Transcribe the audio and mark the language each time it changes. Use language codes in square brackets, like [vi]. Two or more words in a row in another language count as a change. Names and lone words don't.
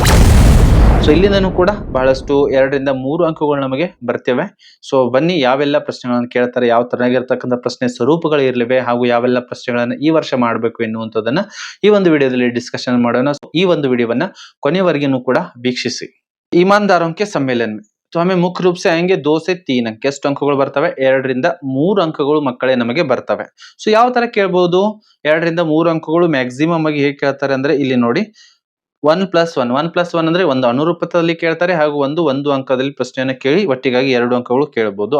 [kn] ಸೊ ಇಲ್ಲಿಂದನೂ ಕೂಡ ಬಹಳಷ್ಟು 2-3 ಅಂಕಗಳು ನಮಗೆ ಬರ್ತೇವೆ. ಸೊ ಬನ್ನಿ ಯಾವೆಲ್ಲ ಪ್ರಶ್ನೆಗಳನ್ನು ಕೇಳ್ತಾರೆ, ಯಾವ ತರನಾಗಿರ್ತಕ್ಕಂಥ ಪ್ರಶ್ನೆ ಸ್ವರೂಪಗಳು ಇರಲಿವೆ ಹಾಗೂ ಯಾವೆಲ್ಲ ಪ್ರಶ್ನೆಗಳನ್ನ ಈ ವರ್ಷ ಮಾಡಬೇಕು ಎನ್ನುವಂಥದ್ದನ್ನ ಈ ಒಂದು ವಿಡಿಯೋದಲ್ಲಿ ಡಿಸ್ಕಷನ್ ಮಾಡೋಣ. ಈ ಒಂದು ವಿಡಿಯೋವನ್ನ ಕೊನೆಯವರೆಗೂ ಕೂಡ ವೀಕ್ಷಿಸಿ. [hi] ईमानदारों के सम्मेलन में तो हमें मुख्य रूप से आएंगे 2 से 3 अंक. [kn] ಎಷ್ಟು ಅಂಕಗಳು ಬರ್ತವೆ? 2-3 ಅಂಕಗಳು ಮಕ್ಕಳೇ ನಮಗೆ ಬರ್ತವೆ. ಸೊ ಯಾವ ತರ ಕೇಳಬಹುದು? 2-3 ಅಂಕಗಳು ಮ್ಯಾಕ್ಸಿಮಮ್ ಆಗಿ ಹೇಗೆ ಕೇಳ್ತಾರೆ ಅಂದ್ರೆ ಇಲ್ಲಿ ನೋಡಿ, 1+1 ಅಂದ್ರೆ ಒಂದು ಅನುರೂಪದಲ್ಲಿ ಕೇಳ್ತಾರೆ ಹಾಗೂ ಒಂದು ಅಂಕದಲ್ಲಿ ಪ್ರಶ್ನೆಯನ್ನು ಕೇಳಿ ಒಟ್ಟಿಗಾಗಿ 2 ಅಂಕಗಳು ಕೇಳಬಹುದು.